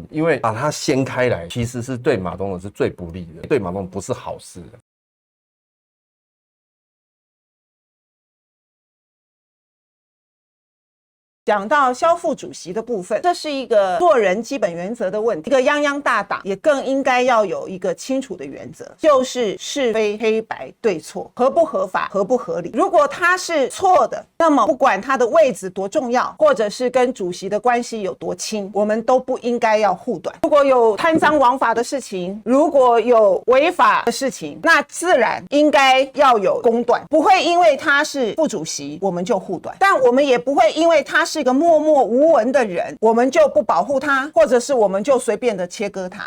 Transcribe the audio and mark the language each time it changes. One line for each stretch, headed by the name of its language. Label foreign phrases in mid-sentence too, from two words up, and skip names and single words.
Chinese: 因為把它掀開來，其實是對馬總統是最不利的，對馬總統不是好事的。講到蕭副主席的部分，這是一個做人基本原則的問題。一個泱泱大黨也更應該要有一個清楚的原則，就是是非黑白對錯，合不合法，合不合理。如果他是錯的，那麼不管他的位置多重要，或者是跟主席的關係有多親，我們都不應該要護短。如果有貪贓枉法的事情，如果有違法的事情，那自然應該要有公斷，不會因為他是副主席我們就護短，但我們也不會因為他是一個默默無聞的人，我們就不保護他，或者是我們就隨便的切割他。